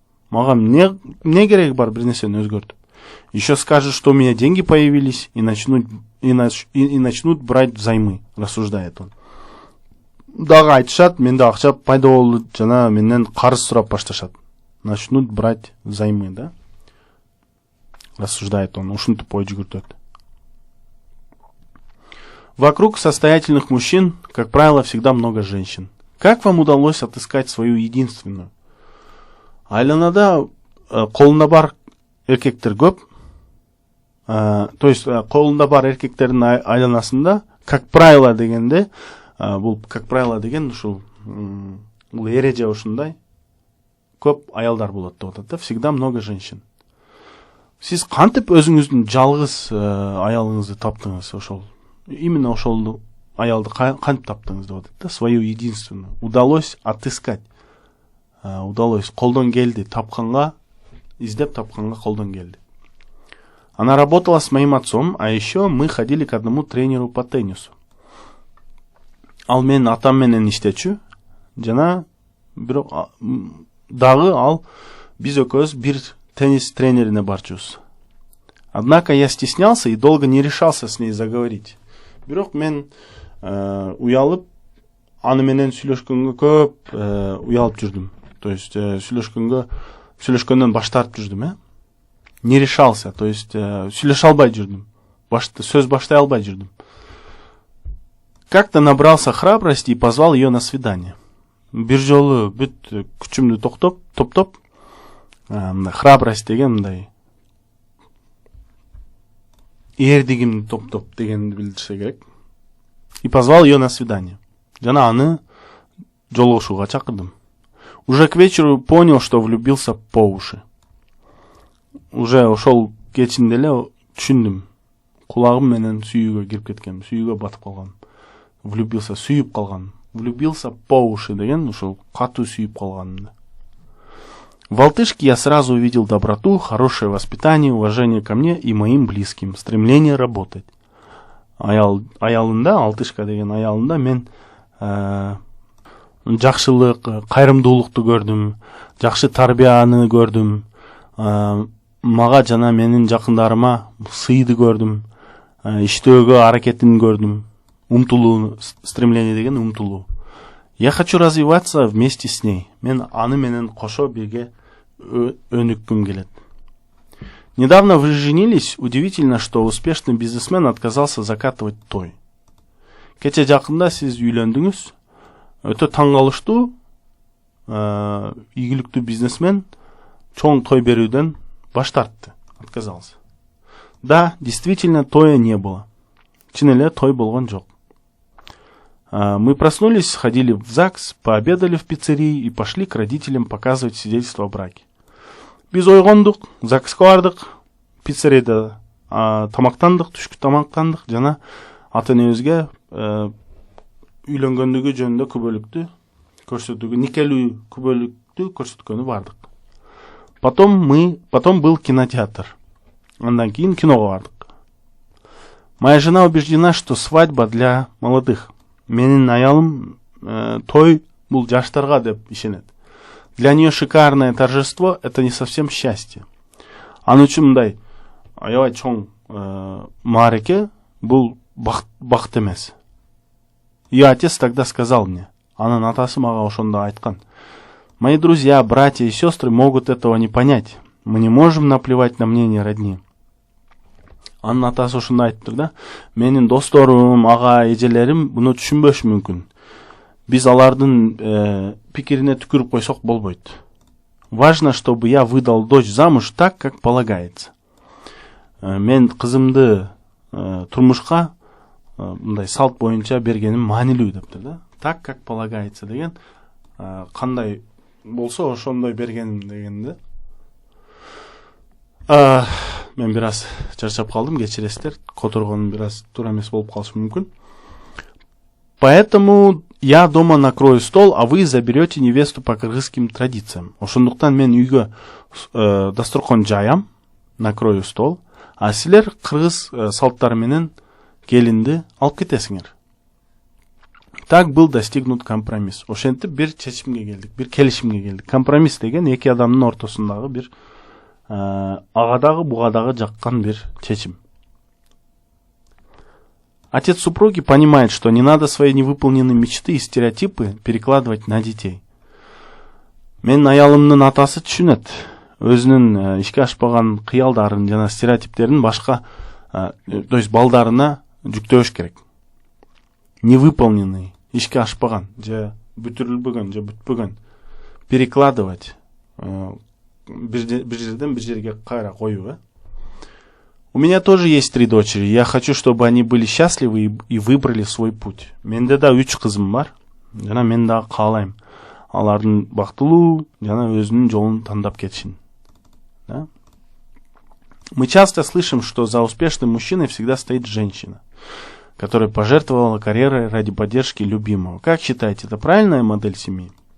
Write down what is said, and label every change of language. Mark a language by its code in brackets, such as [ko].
[ky] Мага не керек бар бир нерсени өзгөртүп. [ru] Еще скажет, что у меня деньги появились и начнут брать взаймы, рассуждает он. [ky] Дагы айтышат, менде акча пайда болду, жана менден карыз сурап башташат. [ru] Начнут брать взаймы, да? Рассуждает он, [ky] ушинтип ой жүгүртөт. [ru] Вокруг состоятельных мужчин, как правило, всегда много женщин. Как вам удалось отыскать свою единственную? [ky] Айланада колунда бар эркектер көп. То есть колунда бар эркектердин айланасында, [ru] как правило [ky] дегенде, бул как правило деген ушул бул эреже ушундай көп аялдар болот деп атат да, [ru] всегда много женщин. [ky] Сиз кантип өзүңүздүн жалгыз аялыңызды таптыңыз ошол? Именно ошол аялды кантип таптыңыз деп атат да, [ru] свою единственную. Удалось отыскать. Удалось, [ky] колдон келди, тапканга, издеп тапканга колдон келди. [ru] Она работала с моим отцом, а еще мы ходили к одному тренеру по теннису. [ky] Ал мен атам менен иштечү, жана бирок дагы ал биз экөөбүз бир теннис тренерине барчубуз. [ru] Однако я стеснялся и долго не решался с ней заговорить. [ky] Бирок мен уялып, аны менен сүйлөшкөнгө көп уялып жүрдүм. То есть сүйлөшкөндөн баш тартып жүрдүм, [ru] Не решался, [ky] то есть сүйлөшө албай жүрдүм. Сөз баштай албай жүрдүм. [ru] Как-то набрался храбрости и позвал ее на свидание. Бир жолу бүт күчүмдү топтоп, храбрость деген мындай эрдигимди топтоп дегенди билдирсе керек. И позвал ее на свидание. [ky] Жана аны жолугушууга чакырдым. [ru] Уже к вечеру понял, что влюбился по уши. [ky] Уже ошол кечинде эле түшүндүм. Кулагым менен сүйүүгө кирип кеткем, сүйүүгө батып калгам. Влюбился, сүйүп калган. [ru] Влюбился по уши [ky] деген ушол катуу сүйүп калганымды. [ru] В Алтышке я сразу увидел доброту, хорошее воспитание, уважение ко мне и моим близким, стремление работать. [ky] аялында, алтышка деген аялында мен жакшылык, кайрымдуулукту көрдүм, жакшы тарбияны көрдүм, мага жана менин жакындарыма сыйды көрдүм, иштөөгө аракетин көрдүм, умтулуу, стремление деген умтулуу. [ru] Я хочу развиваться вместе с ней. [ky] Мен аны менен кошо бирге өнүккүм келет. [ru] Недавно вы женились. Удивительно, что успешный бизнесмен отказался закатывать той. [ky] Кече жакында сиз үйлөндүңүз. Өтө таң калыштуу, ийгиликтүү бизнесмен чоң той берүүдөн баш тартты, отказался. [ru] Да, действительно, тоя не было. [ky] Чын эле той болгон жок. [ru] Мы проснулись, сходили в ЗАГС, пообедали в пиццерии и пошли к родителям показывать свидетельство о браке. [ky] Биз ойгондук, ЗАГСка бардык, пиццерияда тамактандык, түшкү тамактандык жана ата-энебизге үйлөнгөндүгү жөнүндө күбөлүктү көрсөтүүгө, никелүү күбөлүктү көрсөткөнү бардык. [ru] Потом был кинотеатр. [ky] Андан кийин киного бардык. [ru] Моя жена убеждена, что свадьба для молодых. [ky] Менин аялым той бул жаштарга деп ишенет. [ru] Для нее шикарное торжество — это не совсем счастье. [ky] Аны үчүн мындай аябай чоң маареке бул бакыт эмес. [ru] Ее отец тогда сказал мне, [ky] анын атасы мага ошондо айткан: [ru] мои друзья, братья и сестры могут этого не понять. Мы не можем наплевать на мнение родни. [ky] Анын атасы ошондо айтыптыр да: менин досторум, ага, эжелерим буну түшүнбөшү мүмкүн. Биз алардын пикирине түкүрүп койсок болбойт. [ru] Важно, чтобы я выдал дочь замуж так, как полагается. [ky] Мен кызымды турмушка мындай салт боюнча бергеним маанилүү дептир да. [ru] Так, как полагается [ky] деген кандай болсо ошондой бергеним деген да. Мен бир аз чарчап калдым, кечиресиздер. Которгонум бир аз туура эмес болуп калышы мүмкүн. [ru] Поэтому я дома накрою стол, а вы заберете невесту по кыргызским традициям. [ky] Ошондуктан мен үйгө дасторкон жаям, [ru] накрою стол, [ky] а силер кыргыз салттары менен келинди алып кетесиңер. [ru] Так был достигнут компромисс. [ky] Ошентип бир чечимге келдик, бир келишимге келдик. Компромисс деген эки адамдын ортосундагы бир агадагы бугадагы жаккан бир чечим. [ru] Отец супруги понимает, что не надо свои невыполненные мечты и стереотипы перекладывать на детей. [ky] Мен аялымдын атасы түшүнөт. Өзүнүн ишке ашпаган кыялдарын жана стереотиптерин башка, то есть балдарына жүктөбөш керек. Невыполненный, ишке ашпаган, же бүтүрүлбөгөн, же бүтпөгөн перекладывать бир жерден бир жерге кайра коюу. [ru] У меня тоже есть 3 дочери. Я хочу, чтобы они были счастливы и выбрали свой путь. [ky] Менде да 3 кызым бар. Жана мен да каалайм алардын бактылуу жана өзүнүн жолун тандап кетишин. [ru] Да? Мы часто слышим, что за успешным мужчиной всегда стоит женщина, которая пожертвовала карьерой ради поддержки любимого. Как считаете, это правильная модель семьи?